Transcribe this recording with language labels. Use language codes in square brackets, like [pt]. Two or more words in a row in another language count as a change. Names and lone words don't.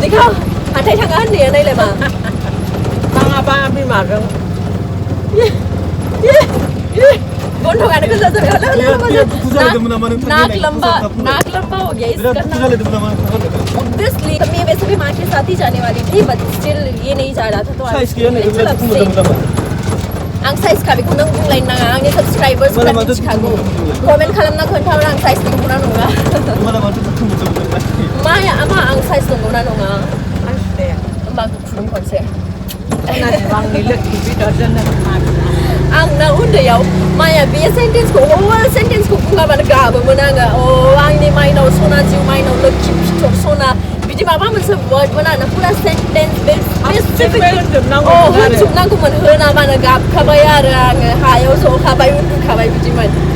[hi] दिखाओ हटाई ठंगा नहीं नहीं ले माँ भी मांगा नाक लंबा हो गया इसका। ऑब्वियसली मैं वैसे भी माँ के साथ ही जाने वाली थी, [en] but still [hi] ये नहीं जा रहा था। [brx] तो आं साइज का भी कुनंग बुंलाइन ना आंनि सब्सक्राइबर्स फोरा मिथिखागौ। कमेन्ट खालामना खोन्थाहर आं साइज दंगौना नङा। माया आमा आं साइज दंगौना नङा। होमबा खुलुम खनसे। आंना उन्दैयाव माया बे सेन्टेन्सखौ अल सेन्टेन्सखौ बुङाबानो गाबोमोन आङो आंनि माइनाव सना जिउ माइनाव लोखि फिथर सना बिदि माबा मोनसे वर्डमोन आरो पुरा सेन्टेन्स बे स्पेसिफिक होनजोबनांगौमोन होनाबानो गाबखाबाय आरो आङो हायाव जखाबाय उन्दुखाबाय बिदिमोन